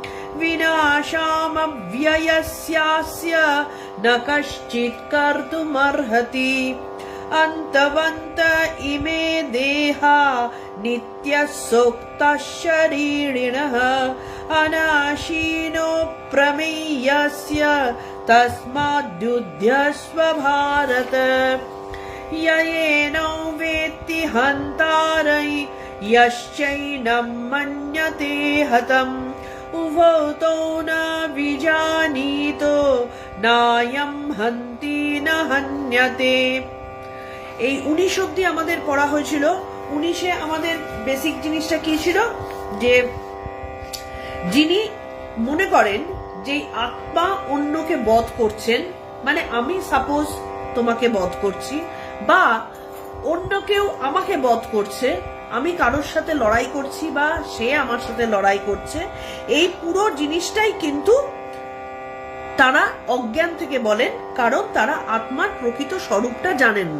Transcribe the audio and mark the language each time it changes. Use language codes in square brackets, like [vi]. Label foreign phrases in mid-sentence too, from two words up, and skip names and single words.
[sa] विनाशामव्ययस्यास्य न कश्चित् कर्तुमर्हति अन्तवन्त इमे देहा नित्यः सोक्तः शरीरिणः अनाशीनो प्रमेयस्य तस्माद्युध्यस्व भारत येनो वेत्ति हन्तारै यश्चैनं मन्यते हतम् उभौ तौ न विजानीतो नायं हन्ति न हन्यते। [bn] এই 19 অবধি আমাদের পড়া হয়েছিল। 19-এ আমাদের বেসিক জিনিসটা কি ছিল, যে যিনি মনে করেন যে আত্মা অন্যকে বধ করছেন, মানে আমি সাপোজ তোমাকে বধ করছি বা অন্য কেউ আমাকে বধ করছে, আমি কারোর সাথে লড়াই করছি বা সে আমার সাথে লড়াই করছে, এই পুরো জিনিসটাই কিন্তু তারা অজ্ঞান থেকে বলেন, কারণ তারা আত্মার প্রকৃত স্বরূপটা জানেন না।